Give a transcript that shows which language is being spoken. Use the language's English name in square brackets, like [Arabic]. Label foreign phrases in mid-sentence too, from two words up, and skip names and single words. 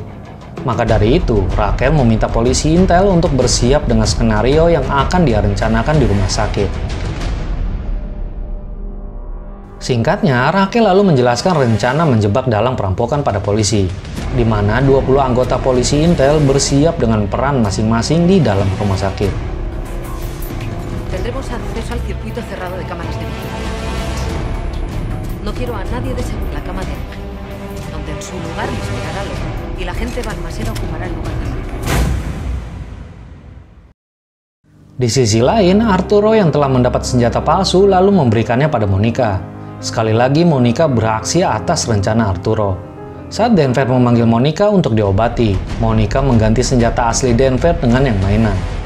[Indonesian] Maka dari itu, Raquel meminta polisi intel untuk bersiap dengan skenario yang akan dia rencanakan di rumah sakit. Singkatnya, Raquel lalu menjelaskan rencana menjebak dalang perampokan pada polisi, di mana 20 anggota polisi intel bersiap dengan peran masing-masing di dalam rumah sakit. [Spanish] Tendremos acceso al circuito cerrado de cámaras de vigilancia. No quiero a nadie de según la cama de Ángel, donde en su lugar le esperará Lola, y la gente balmasera ocupará el lugar de Lola. [Indonesian] Di sisi lain, Arturo yang telah mendapat senjata palsu lalu memberikannya pada Monica. Sekali lagi Monica beraksi atas rencana Arturo. Saat Denver memanggil Monica untuk diobati, Monica mengganti senjata asli Denver dengan yang mainan.